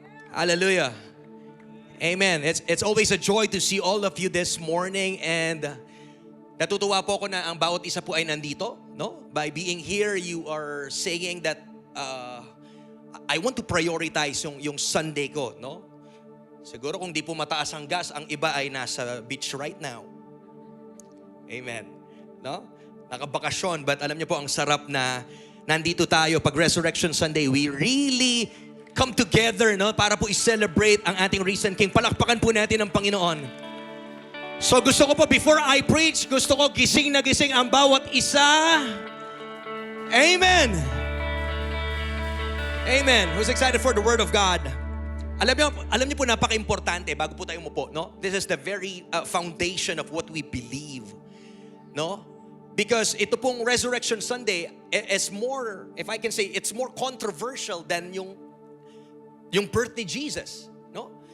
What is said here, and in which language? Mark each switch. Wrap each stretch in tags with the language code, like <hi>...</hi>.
<en>Hallelujah. Amen. It's always a joy to see all of you this morning, and</en> <tl>natutuwa po ako na ang bawat isa po ay nandito, no?</tl> <en>By being here, you are saying that I want to prioritize</en> <tl>yung Sunday ko, no? Siguro kung di po mataas ang gas, ang iba ay nasa beach</tl> <en>right now.</en> <tl>Amen. No? Nakabakasyon, but alam niyo po ang sarap na nandito tayo pag Resurrection Sunday.</tl> <en>We really come together, no,</en> <tl>para po i-celebrate ang ating</tl> <en>risen King.</en> <tl>Palakpakan po natin ang Panginoon. So gusto ko po,</tl> <en>before I preach,</en> <tl>gusto ko gising na gising ang bawat isa. Amen. Amen.</tl> <en>Who's excited for the Word of God?</en> <tl>Alam niyo po, napaka-importante bago po tayo umupo, no?</tl> <en>This is the very foundation of what we believe, no? Because ito pong Resurrection Sunday is more, if I can say, it's more controversial than yung birth ni Jesus, no?</en>